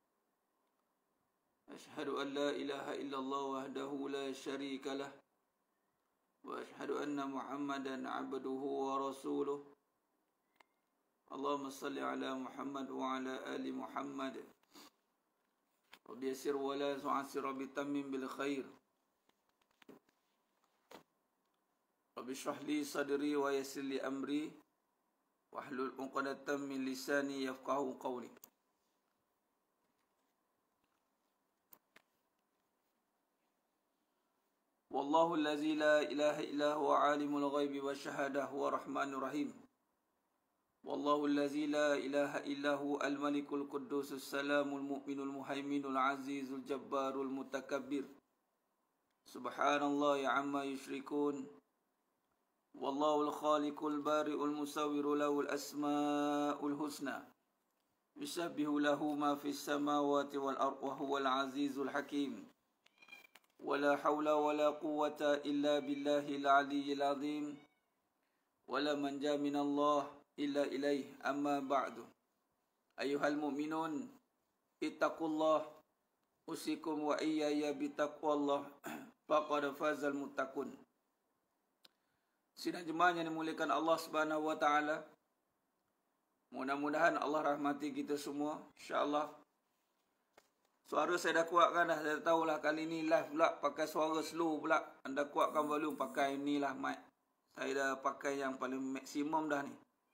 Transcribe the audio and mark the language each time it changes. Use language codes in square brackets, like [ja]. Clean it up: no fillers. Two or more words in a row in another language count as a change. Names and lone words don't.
[ar] أشهد أن لا إله إلا الله وحده لا شريك له وأشهد أن محمدا عبده ورسوله. اللهم صل على محمد وعلى آل محمد. رب يسر ولا تعسر رب تمم بالخير. رب اشرح لي صدري ويسر لي أمري واحلل عقدة من لساني يفقهوا قولي. والله الذي لا إله إلا هو عالم الغيب والشهادة هو الرحمن الرحيم. والله الذي لا إله إلا هو الملك القدوس السلام المؤمن المهيمن العزيز الجبار المتكبر. سبحان الله عما يشركون. والله الخالق البارئ المصور له الأسماء الحسنى. يسبح له ما في السماوات والأرض وهو العزيز الحكيم. ولا حول ولا قوة إلا بالله العلي العظيم ولا منجا من الله إلا إليه. أما بعد أيها المؤمنون اتقوا الله أوصيكم وإياي بتقوى الله فقد فاز المتقون. [ms] Sidang jemaah yang dimuliakan [ar] الله سبحانه وتعالى, [ms] mudah-mudahan Allah rahmati kita semua insyaallah. Suara saya dah kuatkan dah. Saya tahulah kali ni live pula pakai suara slow pula. Anda kuatkan volume pakai ni lah mic. Saya dah pakai yang paling maksimum dah ni.